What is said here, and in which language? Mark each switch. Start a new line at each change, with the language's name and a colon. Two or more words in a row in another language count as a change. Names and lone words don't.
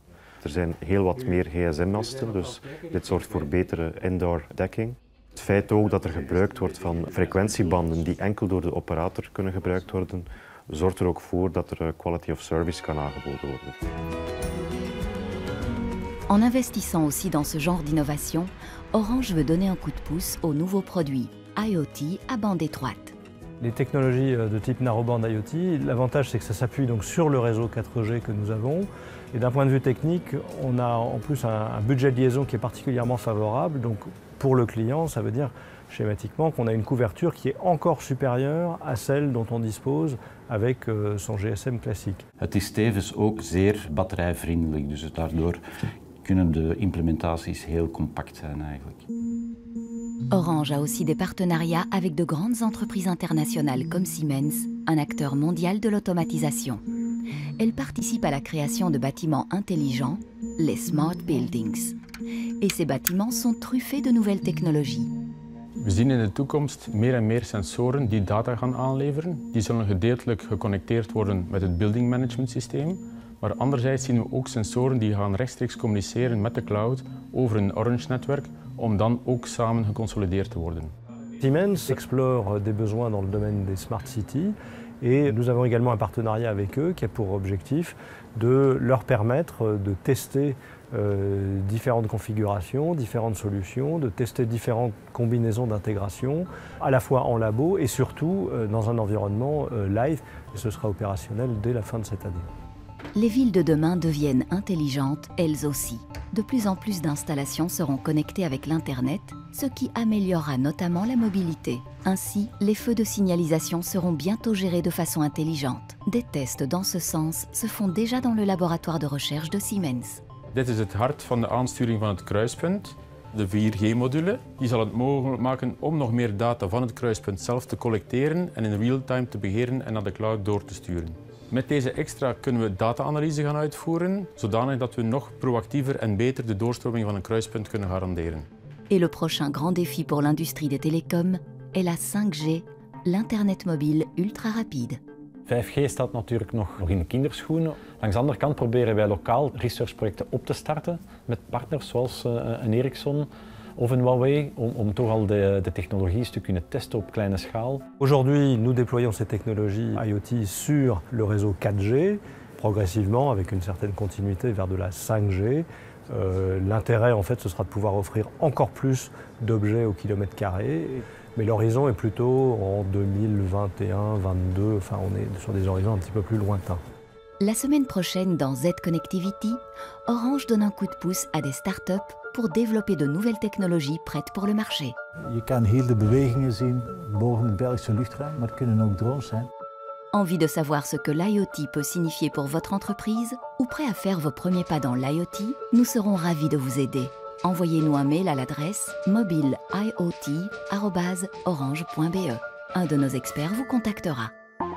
Dutch: Er zijn heel wat meer gsm-masten, dus dit zorgt voor betere indoor dekking. Het feit ook dat er gebruikt wordt van frequentiebanden die enkel door de operator kunnen gebruikt worden, zorgt er ook voor dat er
English: quality of service
Dutch: kan aangeboden worden.
French: En investissant aussi dans ce genre d'innovation, Orange veut donner un coup de pouce aux nouveaux produits IoT à bande étroite. Les technologies de type Narrowband IoT, l'avantage c'est que ça s'appuie donc sur le réseau 4G que nous avons. Et d'un point de vue technique, on a en plus un budget de liaison qui est particulièrement favorable. Donc pour le client, ça veut dire schématiquement qu'on a une couverture qui est encore supérieure à celle dont on dispose avec son GSM classique.
Dutch: Het is tevens ook zeer batterijvriendelijk, dus daardoor kunnen de implementaties heel compact zijn eigenlijk.
French: Orange a aussi des partenariats avec de grandes entreprises internationales comme Siemens, un acteur mondial de l'automatisation. Elle participe à la création de bâtiments intelligents, les
English: Smart Buildings.
French: Et ces bâtiments sont truffés de nouvelles technologies.
Dutch: We zien in de toekomst meer en meer sensoren die data gaan aanleveren. Die zullen gedeeltelijk geconnecteerd worden met het
English: building management
Dutch: systeem. Maar anderzijds zien we ook sensoren die gaan rechtstreeks communiceren met de cloud over een Orange-netwerk om dan ook samen geconsolideerd te worden.
French: Siemens explore des besoins dans le domaine des
English: smart cities
French: et nous avons également un partenariat avec eux qui a pour objectif de leur permettre de tester différentes configurations, différentes solutions, de tester différentes combinaisons d'intégration, à la fois en labo et surtout dans un environnement live. Et ce sera opérationnel dès la fin de cette année. Les villes de demain deviennent intelligentes, elles aussi. De plus en plus d'installations seront connectées avec l'Internet, ce qui améliorera notamment la mobilité. Ainsi, les feux de signalisation seront bientôt gérés de façon intelligente. Des tests dans ce sens se font déjà dans le laboratoire de recherche de Siemens.
Dutch: Dit is het hart van de aansturing van het kruispunt. De 4G-module die zal het mogelijk maken om nog meer data van het kruispunt zelf te collecteren en in real-time te beheren en naar de cloud door te sturen. Met deze extra kunnen we data-analyse gaan uitvoeren, zodanig dat we nog proactiever en beter de doorstroming van een kruispunt kunnen garanderen.
French: Et le prochain grand défi pour l'industrie des télécoms est la 5G, l'Internet mobile ultra rapide.
Dutch: 5G staat natuurlijk nog in de kinderschoenen. Langs de andere kant proberen wij lokaal researchprojecten op te starten met partners zoals een Ericsson of een Huawei om toch al de technologie te kunnen testen op kleine schaal.
French: Aujourd'hui, nous déployons ces technologies IoT sur le réseau 4G, progressivement avec une certaine continuité vers de la 5G. L'intérêt, en fait, ce sera de pouvoir offrir encore plus d'objets au kilomètre carré. Mais l'horizon est plutôt en 2021, 2022, enfin on est sur des horizons un petit peu plus lointains. La semaine prochaine, dans Z Connectivity, Orange donne un coup de pouce à des startups pour développer de nouvelles technologies prêtes pour le marché.
Dutch: Je kan hier de bewegingen zien boven het Belgische luchtruim, maar het kunnen ook drones zijn.
French: Envie de savoir ce que l'IoT peut signifier pour votre entreprise ou prêt à faire vos premiers pas dans l'IoT? Nous serons ravis de vous aider. Envoyez-nous un mail à l'adresse mobileiot@orange.be. Un de nos experts vous contactera.